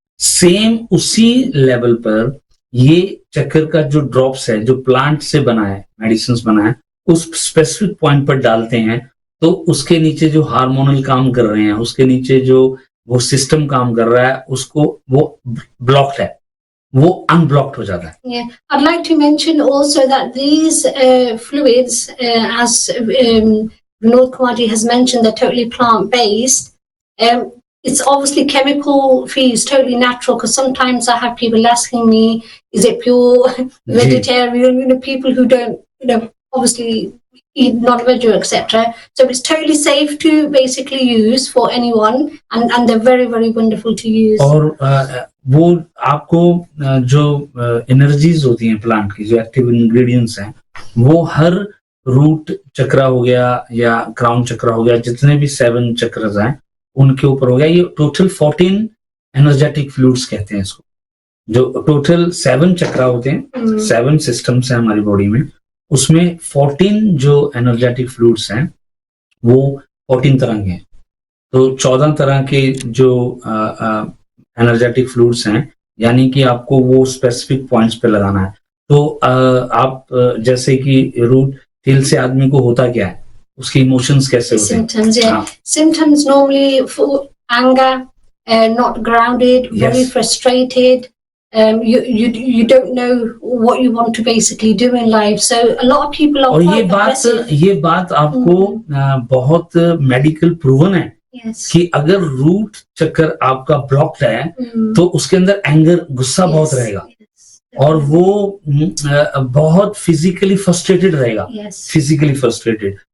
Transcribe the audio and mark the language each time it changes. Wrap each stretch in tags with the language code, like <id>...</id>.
<hi>Same उसी level पर ये चक्कर का जो ड्रॉप्स है, जो प्लांट से बना है, मेडिसिन बना है, उस स्पेसिफिक पॉइंट पर डालते हैं तो उसके नीचे जो हार्मोनल काम कर रहे हैं, उसके नीचे जो वो सिस्टम काम कर रहा है, उसको वो ब्लॉक्ड है, वो अनब्लॉक्ड हो जाता है।</hi> <en>Yeah, I'd like to mention also that these fluids, as Vinod Kumarji has mentioned, they're totally plant-based. It's obviously chemical free, it's totally natural, because sometimes I have people asking me, is it pure vegetarian? You know, people who don't, you know, obviously eat non-veg, etc. So it's totally safe to basically use for anyone, and they're very, very wonderful to use.</en> <hi>और वो आपको जो energies होती हैं plant की, जो active ingredients हैं, वो हर रूट चक्रा हो गया या क्राउन चक्रा हो गया, जितने भी 7 चक्रस हैं उनके ऊपर हो गया। ये टोटल 14 एनर्जेटिक फ्लूइड्स कहते हैं इसको। जो टोटल 7 चक्रा होते हैं, 7 सिस्टम्स हैं हमारी बॉडी में, उसमें 14 जो एनर्जेटिक फ्लूइड्स हैं वो 14 तरह के हैं। तो 14 तरह के जो एनर्जेटिक फ्लूइड्स हैं, यानी कि आपको वो स्पेसिफिक पॉइंट्स पे लगाना है। तो आप जैसे कि रूट टेल से आदमी को होता क्या है, उसके इमोशंस कैसे होते हैं?</hi> <en>Symptoms, yeah. Symptoms normally for anger, not grounded, very frustrated. You don't know what you want to basically do in life. So a lot of people are</en> <hi>और</hi> <en>quite</en> <hi>ये बात आपको बहुत मेडिकल प्रूवन है कि अगर रूट चक्कर आपका ब्लॉक्ड है तो उसके अंदर एंगर, गुस्सा बहुत रहेगा और वो बहुत फिजिकली फ्रस्ट्रेटेड रहेगा, फिजिकली फ्रस्ट्रेटेड।</hi>